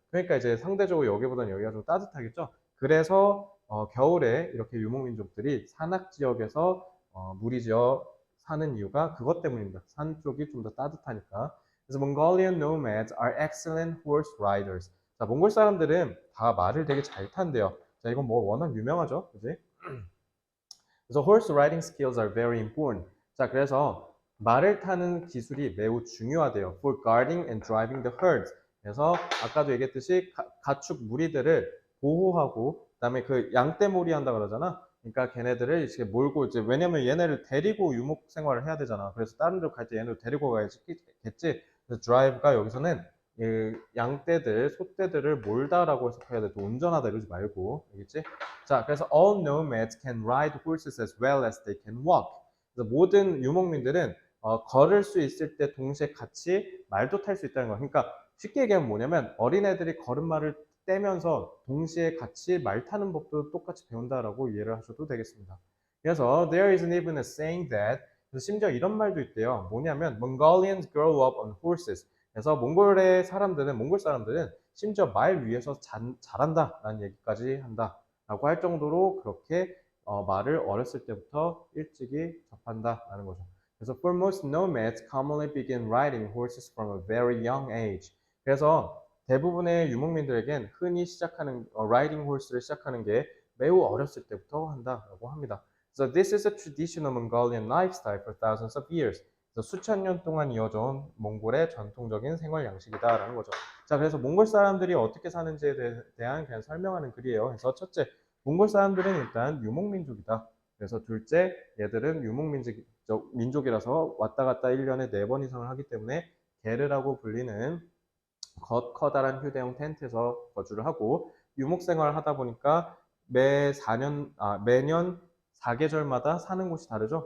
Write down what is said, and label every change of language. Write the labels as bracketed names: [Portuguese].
[Korean] 그러니까 이제 상대적으로 여기보다는 여기가 좀 따뜻하겠죠. 그래서 겨울에 이렇게 유목민족들이 산악 지역에서 무리지어 사는 이유가 그것 때문입니다. 산 쪽이 좀 더 따뜻하니까. [English] 그래서 Mongolian nomads are excellent horse riders. [Korean] 자, 몽골 사람들은 다 말을 되게 잘 탄대요. 자, 이건 뭐 워낙 유명하죠, 그지? [English] 그래서 horse riding skills are very important. [Korean] 자, 그래서 말을 타는 기술이 매우 중요하대요. [English] For guarding and driving the herds. [Korean] 그래서 아까도 얘기했듯이 가축 무리들을 보호하고 그다음에 그 양떼몰이 한다 그러잖아. 그러니까 걔네들을 이렇게 몰고 이제 왜냐면 얘네를 데리고 유목 생활을 해야 되잖아. 그래서 다른 데 갈 때 얘네를 데리고 가야겠지. 그래서 drive가 여기서는 양떼들, 소떼들을 몰다라고 해석해야 돼. 또 운전하다 이러지 말고. 알겠지? [English] 자, 그래서 all nomads can ride horses as well as they can walk. [Korean] 그래서 모든 유목민들은 걸을 수 있을 때 동시에 같이 말도 탈 수 있다는 거예요. 그러니까 쉽게 얘기하면 뭐냐면 어린애들이 걸음마를 떼면서 동시에 같이 말 타는 법도 똑같이 배운다라고 이해를 하셔도 되겠습니다. [English] 그래서 there isn't even a saying that [Korean] 그래서 심지어 이런 말도 있대요. 뭐냐면 [English] Mongolians grow up on horses. [Korean] 그래서 몽골 사람들은 심지어 말 위에서 자란다라는 얘기까지 한다. 라고 할 정도로 그렇게 말을 어렸을 때부터 일찍이 접한다라는 거죠. [English] 그래서 for most nomads commonly begin riding horses from a very young age. [Korean] 그래서 대부분의 유목민들에겐 흔히 시작하는 [English] riding horse [Korean] 를 시작하는 게 매우 어렸을 때부터 한다라고 합니다. [English] So this is a traditional Mongolian lifestyle for thousands of years. [Korean] 그래서 수천 년 동안 이어져 온 몽골의 전통적인 생활 양식이다라는 거죠. 자, 그래서 몽골 사람들이 어떻게 사는지에 대한 그냥 설명하는 글이에요. 그래서 첫째, 몽골 사람들은 일단 유목민족이다. 그래서 둘째, 얘들은 유목민족이라서 왔다 갔다 1년에 4번 이상을 하기 때문에 게르라고 불리는 커다란 휴대용 텐트에서 거주를 하고 유목 생활을 하다 보니까 매년 4계절마다 사는 곳이 다르죠.